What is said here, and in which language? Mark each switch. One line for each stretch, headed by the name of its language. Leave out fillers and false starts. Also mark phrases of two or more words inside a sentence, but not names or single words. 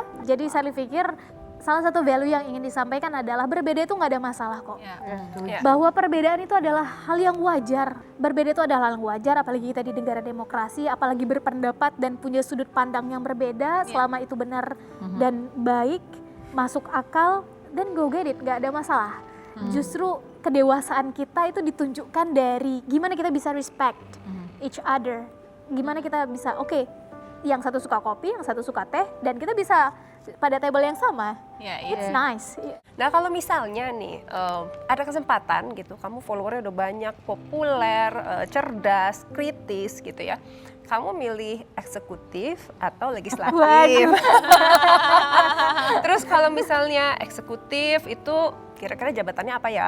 Indonesian: Jadi saya pikir salah satu value yang ingin disampaikan adalah berbeda itu nggak ada masalah kok. Bahwa perbedaan itu adalah hal yang wajar. Berbeda itu adalah hal yang wajar, apalagi kita di negara demokrasi, apalagi berpendapat dan punya sudut pandang yang berbeda, selama itu benar dan baik, masuk akal, dan
English: go get it,
Indonesian: nggak ada masalah. Justru kedewasaan kita itu ditunjukkan dari gimana kita bisa
English: respect each other.
Indonesian: Gimana kita bisa, oke, yang satu suka kopi, yang satu suka teh, dan kita bisa pada table yang sama.
English: It's nice.
Indonesian: Nah kalau misalnya nih ada kesempatan gitu, kamu followernya udah banyak, populer, cerdas, kritis gitu ya. Kamu milih eksekutif atau legislatif? Terus kalau misalnya eksekutif itu kira-kira jabatannya apa ya?